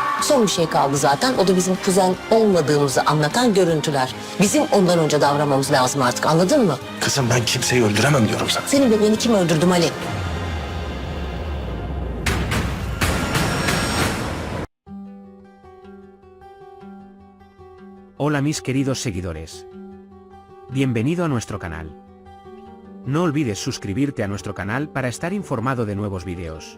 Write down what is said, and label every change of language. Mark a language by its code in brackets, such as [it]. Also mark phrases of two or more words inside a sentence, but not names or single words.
[tr] Son bir şey kaldı zaten. O da bizim kuzen olmadığımızı anlatan görüntüler. Bizim ondan önce davranmamız lazım artık, anladın mı? Kızım ben kimseyi öldüremem diyorum sana. Senin bebeğini kim öldürdü Ali? [es] Hola mis queridos seguidores. Bienvenido a nuestro canal. No olvides suscribirte a nuestro canal para estar informado de nuevos vídeos.